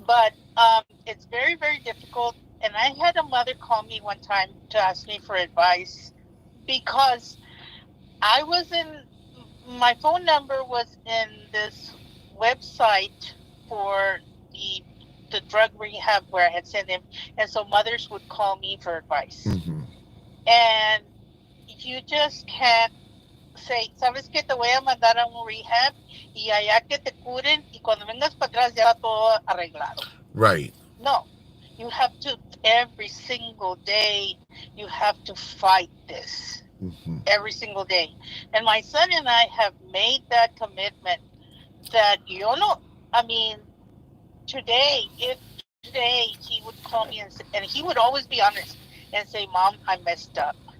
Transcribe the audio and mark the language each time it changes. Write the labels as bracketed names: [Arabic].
[English] But it's very, very difficult. And I had a mother call me one time to ask me for advice because I was my phone number was in this website for the drug rehab where I had sent him. And so mothers would call me for advice. And you just can't say, [Spanish] ¿sabes qué? Te voy a mandar a un rehab y allá que te curen y cuando vengas para atrás ya va todo arreglado. [English] Right. No. You have to, every single day, you have to fight this. Every single day. And my son and I have made that commitment that, I mean, today he would call me and he would always be honest and say, Mom, I messed up.